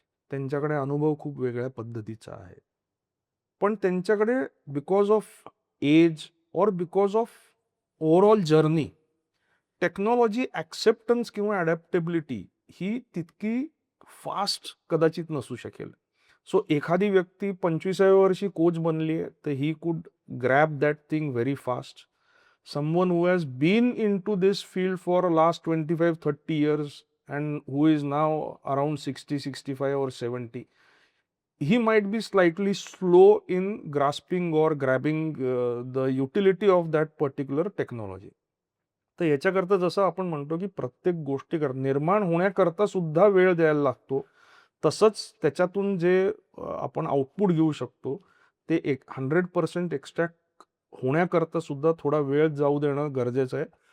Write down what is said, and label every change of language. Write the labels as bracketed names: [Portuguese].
[Marathi] त्यांच्याकडे अनुभव खूप वेगळ्या पद्धतीचा आहे. पण त्यांच्याकडे [English] because of age और because of overall journey [Marathi] technology acceptance किंवा अडॅप्टेबिलिटी ही तितकी फास्ट कदाचित नसू शकेल. सो एखादी व्यक्ती 25व्या वर्षी कोच बनली आहे, तर [English] ही could grab that thing very fast. Someone who has been into this field for last 25-30 years and who is now around 60, 65 or 70, he might be slightly slow in grasping or grabbing the utility of that particular technology. [Marathi] तर याच्याकरता जसं आपण म्हणतो की प्रत्येक गोष्टी निर्माण होण्याकरता सुद्धा वेळ द्यायला लागतो. तसंच त्याच्यातून जे आपण आउटपुट घेऊ शकतो ते 100% एक्स्ट्रॅक्ट होण्याकरता सुद्धा थोडा वेळ जाऊ देणं गरजेचं आहे.